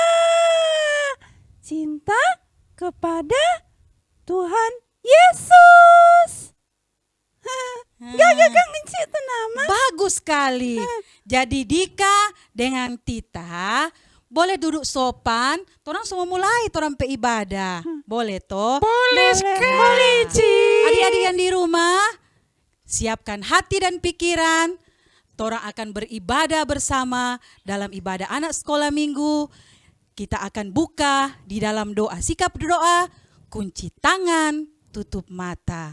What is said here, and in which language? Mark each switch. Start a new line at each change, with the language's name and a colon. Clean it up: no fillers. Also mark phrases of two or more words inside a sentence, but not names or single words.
Indonesian: Cinta kepada Tuhan Yesus. Gak ngenci itu nama. Bagus sekali. Jadi Dika dengan Tita boleh duduk sopan.
Manado Malay: Torang semua mulai torang pe ibadah. Boleh toh?
Indonesian: Boleh sekali Ci. Adik-adik yang di rumah, siapkan hati dan pikiran. Torang akan beribadah bersama dalam ibadah anak sekolah minggu. Kita akan buka di dalam doa. Sikap doa, kunci tangan, tutup mata.